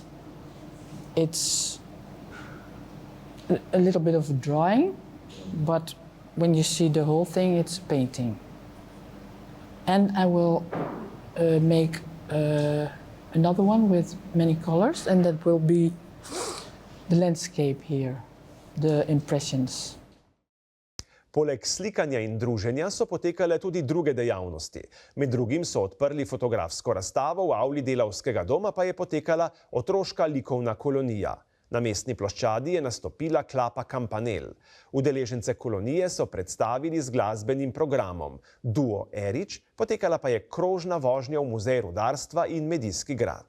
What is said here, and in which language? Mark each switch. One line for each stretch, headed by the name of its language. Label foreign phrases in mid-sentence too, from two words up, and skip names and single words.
English: It's a little bit of a drawing, but when you see the whole thing, it's a painting. And I will make another one with many colors, and that will be the landscape here, the impressions.
Slovenian: Poleg slikanja in druženja so potekale tudi druge dejavnosti. Med drugim so odprli fotografsko razstavo, v avli Delavskega doma pa je potekala otroška likovna kolonija. Na mestni ploščadi je nastopila Klapa Kampanel. Udeležence kolonije so predstavili z glasbenim programom Duo Erič, potekala pa je krožna vožnja v Muzej rudarstva in Medijski grad.